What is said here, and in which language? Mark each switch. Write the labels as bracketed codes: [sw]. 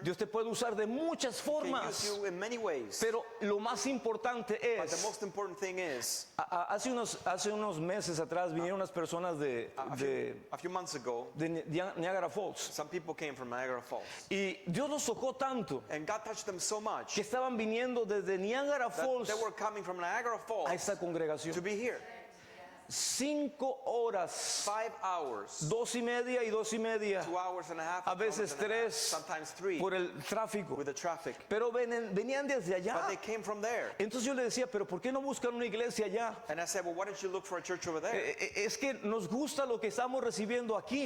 [es] Dios te puede usar de muchas [en] He can use [es] formas. [en] you in many ways. [es] Pero lo más importante [en] But the [es] es, [en] most important thing is, [es] hace unos meses atrás vinieron unas personas [en] a few months ago, [es] de Niagara Falls. [en] some people came from Niagara Falls. [es] Y Dios los tocó tanto [en] And God touched them so much [es] que estaban viniendo desde Niagara [en] that [es] Falls [en] they were coming from Niagara [es] a [en] Falls [es] esta congregación. [en] to be here. [es] 5 horas, [en] 5 hours, [es] 2:30 y 2:30, [en] 2 hours and a half, [es] a veces 3 [en] sometimes 3 [es] por el tráfico. [en] with the traffic. [es] Pero venían desde allá. [en] But they came from there. [es] Entonces yo le decía, pero ¿por qué no buscan una iglesia allá? [en] And I said, well, why don't you look for a church over there? [es] Es que nos gusta lo que estamos recibiendo aquí.